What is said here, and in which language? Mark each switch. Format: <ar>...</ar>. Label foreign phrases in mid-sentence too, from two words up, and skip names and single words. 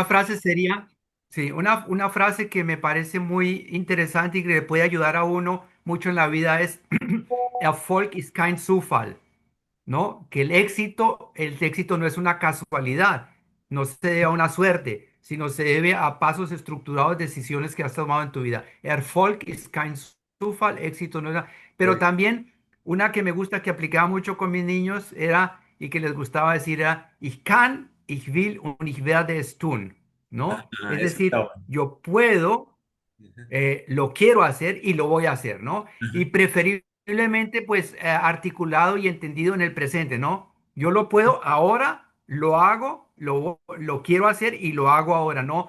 <es>una frase sería, sí, una frase que me parece muy interesante y que le puede ayudar a uno mucho en la vida es</es> <de>Erfolg ist kein Zufall.</de> <es>¿No? Que el éxito no es una casualidad, no se debe a una suerte, sino se debe a pasos estructurados, decisiones que has tomado en tu vida.</es> <de>Erfolg ist kein Zufall,</de> <es>éxito no es Pero Correcto. también una que me gusta, que aplicaba mucho con mis niños, era, y que les gustaba decir, era,</es> <de>ich kann, ich will und ich werde es tun,</de> <es>¿no? Ah, Es eso está decir, bueno. yo puedo, lo quiero hacer y lo voy a hacer, ¿no? Y preferiblemente, pues, articulado y entendido en el presente, ¿no? Yo lo puedo ahora, lo hago, lo quiero hacer y lo hago ahora, ¿no?</es>